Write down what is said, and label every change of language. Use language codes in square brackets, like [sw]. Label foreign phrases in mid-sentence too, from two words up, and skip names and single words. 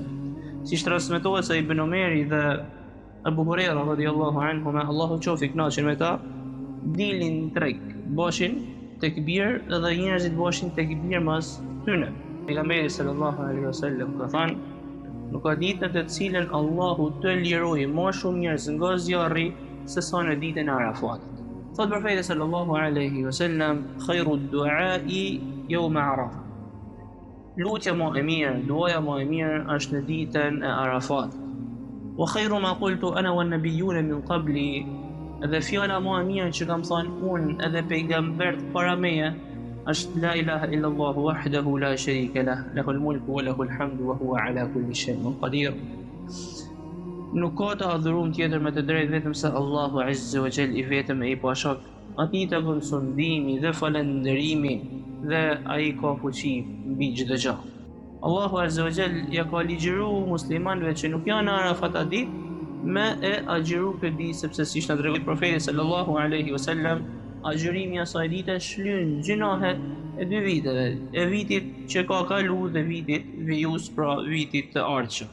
[sq] Siç transmetohet se Ibn Omeri dhe Abu Huraira [ar] رضي الله عنهما, [sq] Allahu qoftë i kënaqur me ta, dilin treg, boshin tekbir dhe njerëzit boshin tekbir mas tyne. Pejgamberi [ar] صلى الله عليه وسلم [sq] ka thënë, nuk ka ditë në të cilën Allahu të lirojë më shumë njerëz nga zjarri se sa në ditën e Arafatit. [ar] Thot profeti صلى الله عليه وسلم خير الدعاء يوم عرفة. [sq] Lutja më e mirë, duaja më e mirë është në ditën e Arafatit. [ar] وخير ما قلت أنا والنبيون من قبلي, [sq] edhe fjala më e mirë që kam thënë unë edhe pejgambert para meje është [ar] لا إله إلا الله وحده لا شريك له له الملك وله الحمد وهو على كل شيء قدير. [sq] Nuk ka të adhurum tjetër me të drejtë vetëm se Allahu [ar] عز وجل [sq] i vetëm e i pashok. Atij të vjen sundimi dhe falënderimi dhe ai ka fuqi mbi çdo gjë. Allahu [ar] عز وجل [sq] ja ka ligjëruar muslimanëve që nuk janë Arafat atë ditë me e agjeru këtë ditë, sepse siç na tregoi profeti [ar] صلى الله عليه وسلم, [sq] agjërimi asaj dite shlyen gjinohet e dy viteve, e vitit që ka kalu dhe vitit vijus, pra vitit të ardhshëm.